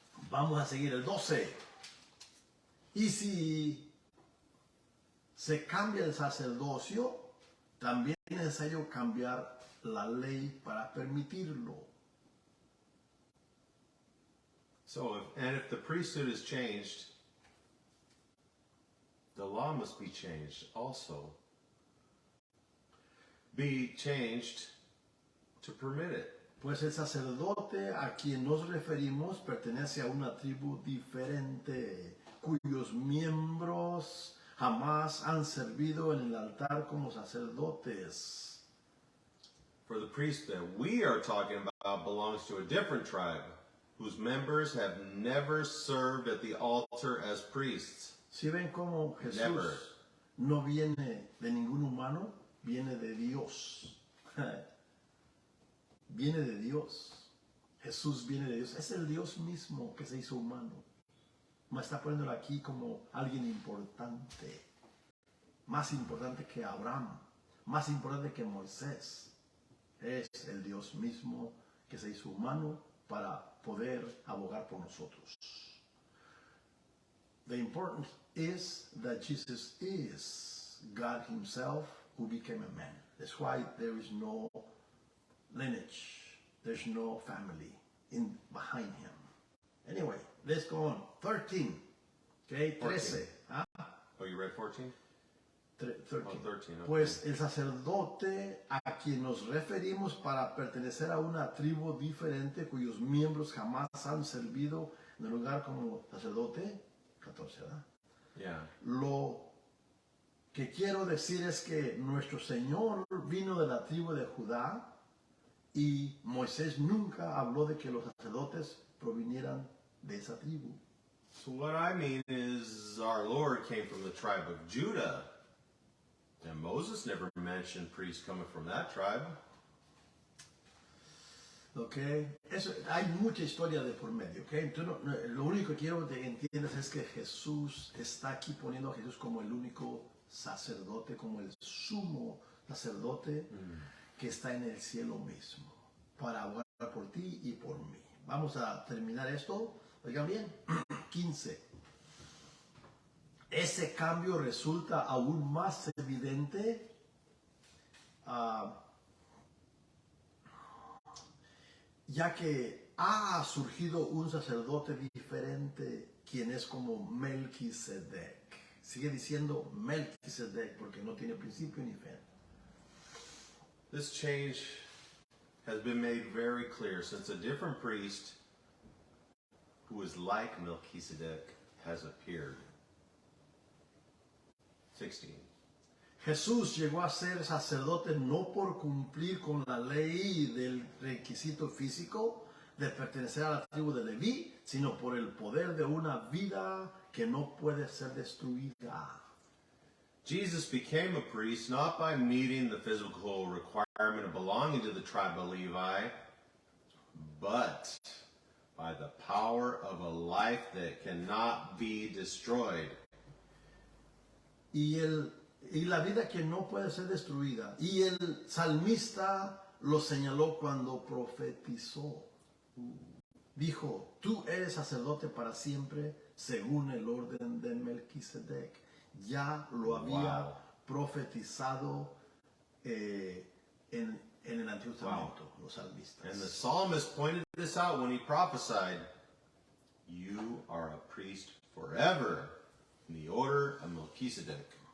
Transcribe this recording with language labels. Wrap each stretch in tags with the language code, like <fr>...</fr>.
<es>Vamos a seguir el 12. Y si se cambia el sacerdocio, también es necesario cambiar la ley para permitirlo.</es> <en>So, if the priesthood is changed, the law must be changed also. Be changed to permit it.</en> <es>Pues el sacerdote a quien nos referimos pertenece a una tribu diferente, cuyos miembros jamás han servido en el altar como sacerdotes.</es> <en>For the priest that we are talking about belongs to a different tribe, whose members have never served at the altar as priests.</en> <es>Si ven cómo Jesús</es> <en>Never.</en> <es>no viene de ningún humano, viene de Dios. Viene de Dios. Jesús viene de Dios. Es el Dios mismo que se hizo humano. Me está poniéndolo aquí como alguien importante. Más importante que Abraham. Más importante que Moisés. Es el Dios mismo que se hizo humano para poder abogar por nosotros.</es> <en>The importance is that Jesus is God himself who became a man. That's why there is no lineage. There's no family behind him. Anyway, let's go on. 13. Okay, 13. ¿Ah? Oh, you read 14? 13. Oh, 13, okay.</en> <es>Pues el sacerdote a quien nos referimos para pertenecer a una tribu diferente cuyos miembros jamás han servido en el lugar como sacerdote. 14, ¿verdad?</es> <en>Yeah.</en> <es>Lo que quiero decir es que nuestro Señor vino de la tribu de Judá y Moisés nunca habló de que los sacerdotes provinieran de esa tribu.</es> <en>So what I mean is our Lord came from the tribe of Judah. And Moses never mentioned priests coming from that tribe. Okay.</en> <es>Hay mucha historia de por medio. Okay. Entonces, lo único que quiero que entiendas es que Jesús está aquí poniendo a Jesús como el único sacerdote, como el sumo sacerdote que está en el cielo mismo, para abogar por ti y por mí. Vamos a terminar esto. Oigan bien. 15. Ese cambio resulta aún más evidente ya que ha surgido un sacerdote diferente, quien es como Melquisedec. Sigue diciendo Melquisedec porque no tiene principio ni fin.</es> <en>This change has been made very clear since a different priest who is like Melchizedek has appeared.</en> <es>16. Jesús llegó a ser sacerdote no por cumplir con la ley del requisito físico de pertenecer a la tribu de Leví, sino por el poder de una vida que no puede ser destruida.</es> <en>Jesus became a priest not by meeting the physical requirement of belonging to the tribe of Levi, but by the power of a life that cannot be destroyed.</en> <es>Y la vida que no puede ser destruida. Y el salmista lo señaló cuando profetizó. Dijo, tú eres sacerdote para siempre según el orden de Melquisedec. Ya lo había profetizado en el Antiguo Testamento, los salmistas.</es> <en>And the psalmist pointed this out when he prophesied, you are a priest forever in the order of Melchizedek.</en>